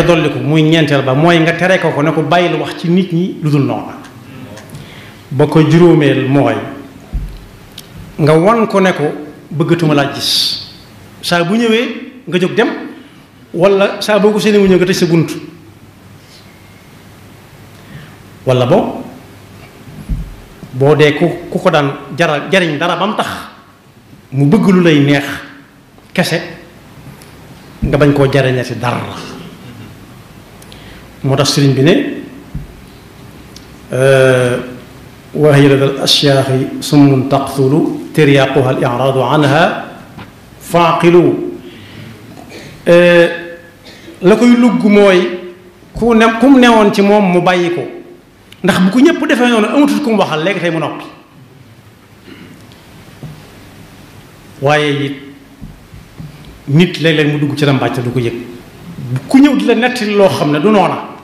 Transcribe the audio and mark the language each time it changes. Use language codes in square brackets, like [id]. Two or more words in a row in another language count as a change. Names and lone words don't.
[wo] dolli ko muy ñeenteel ba mooy nga tere ko ne ko bàyyil wax ci nit ñi lu dul noona ba ko juróomeel mooy nga wan ko ne ko bëggatuma laa gis saa bu ñëwee nga jóg dem wala saa boo ko seeni mu ñëw nga tëj sa bunt wala boo dee ku ko daan jariñ dara ba mu tax mu bëgg lu lay neex kese nga bañ koo jariñati dara moo tax sëriñ bi ne [ar] وهي لدى الأشياخ سم تقتل ترياقها الإعراض عنها فاعقلوا [wo] la koy lugg mooy ku mu newoon ci moom mu bàyyi ko ndax bu ko ñëpp defee noonu amatul ku mu waxal léegi tey mu noppi waaye it nit léeg-léeg mu dugg ci rambaaj te du ko yëg ku ñëw di la nettali loo xam ne du noona